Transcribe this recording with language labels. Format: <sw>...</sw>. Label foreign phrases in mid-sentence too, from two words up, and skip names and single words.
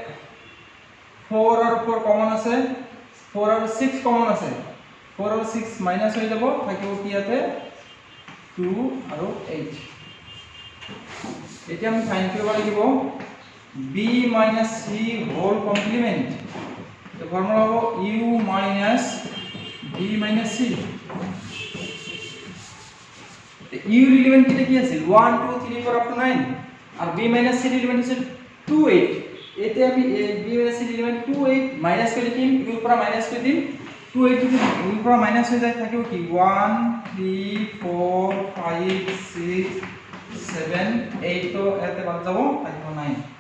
<as>4 আৰু 4 কমন আছে 4 আৰু 6 কমন আছে 4 আৰু 6 মাইনাস হৈ যাব থাকিব কি ইয়াতে 2 আৰু 8 এতিয়া আমি ফাইন্ড কৰিব লাগিব</as> <en>b minus c whole complement</en> <as>তো ফর্মুলা হ'ব</as> <en>u minus b minus c</en> <as>u এলিমেন্ট কি আছিল 1 2 3 4 up to 9 আর</as> <en>b minus c</en> <as>এলিমেন্ট আছে 2 8 এতে আমি</as> <en>b minus c</en> <as>এলিমেন্ট 2 8 মাইনাস করে লিখিম u পৰা মাইনাস করে দিম 2 8 যদি u পৰা মাইনাস হৈ যায় থাকিব কি 1 3 4 5 6 7 8 তো এতে বাদ যাব থাকিব 9</as>